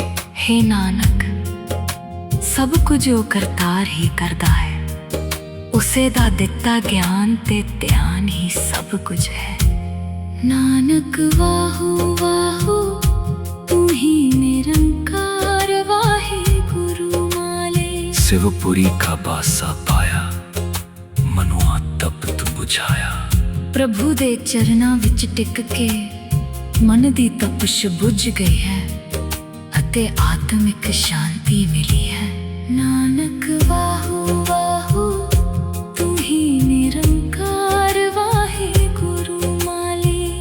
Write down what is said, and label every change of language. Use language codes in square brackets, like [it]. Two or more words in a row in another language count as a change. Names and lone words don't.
[pa] ਹੇ ਨਾਨਕ, ਸਭ ਕੁਝ ਉਹ ਕਰਤਾਰ ਹੀ ਕਰਦਾ ਹੈ, ਉਸੇ ਦਾ ਦਿੱਤਾ ਗਿਆਨ ਤੇ ਧਿਆਨ ਹੀ ਸਭ ਕੁਝ ਹੈ। ਨਾਨਕ ਵਾਹੋ ਵਾਹੋ ਤੂੰ ਹੀ ਨਿਰੰਕਾਰ ਵਾਹੇ ਗੁਰੂ ਮਾਲੇ। [hi] शिवपुरी का बासा पाया, मनुआ तपत बुझाया। [pa] ਪ੍ਰਭੂ ਦੇ ਚਰਨਾਂ ਵਿੱਚ ਟਿਕ ਕੇ ਮਨ ਦੀ ਤਪਸ਼ ਬੁਝ ਗਈ ਹੈ ਅਤੇ ਆਤਮਿਕ ਸ਼ਾਂਤੀ ਮਿਲੀ ਹੈ। ਨਾਨਕ ਵਾਹੋ ਵਾਹੋ ਤੂੰ ਹੀ ਨਿਰੰਕਾਰ ਵਾਹੇ ਗੁਰੂ ਮਾਲੇ।